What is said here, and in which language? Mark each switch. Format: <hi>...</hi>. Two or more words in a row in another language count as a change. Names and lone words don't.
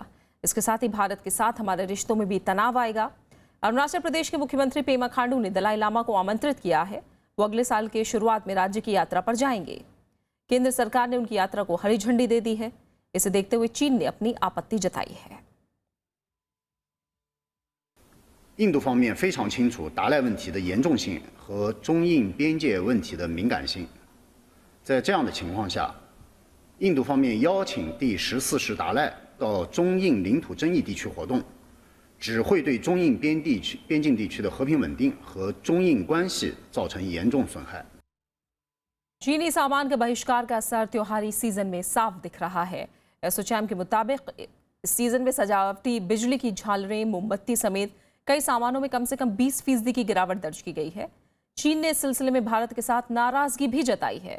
<hi>इसके साथ ही भारत के साथ हमारे रिश्तों में भी तनाव आएगा। अरुणाचल प्रदेश के मुख्यमंत्री पेमा खांडू ने दलाई लामा को आमंत्रित किया है। वो अगले साल के शुरुआत में राज्य की यात्रा पर जाएंगे। केंद्र सरकार ने उनकी यात्रा को हरी झंडी दे दी है। इसे देखते हुए चीन ने अपनी आपत्ति जताई है।</hi> <zh>印度方面非常清楚达赖问题的严重性和中印边界问题的敏感性。在这样的情况下，印度方面邀请第14世达赖到中印领土争议地区活动，只会对中印边境地区的和平稳定和中印关系造成严重损害。</zh> <hi>चीनी सामान के बहिष्कार का असर त्योहारी सीजन में साफ दिख रहा है। एसोचैम के मुताबिक इस सीजन में सजावटी बिजली की झालरें, मोमबत्ती समेत कई सामानों में कम से कम 20% की गिरावट दर्ज की गई है। चीन ने इस सिलसिले में भारत के साथ नाराजगी भी जताई है।</hi>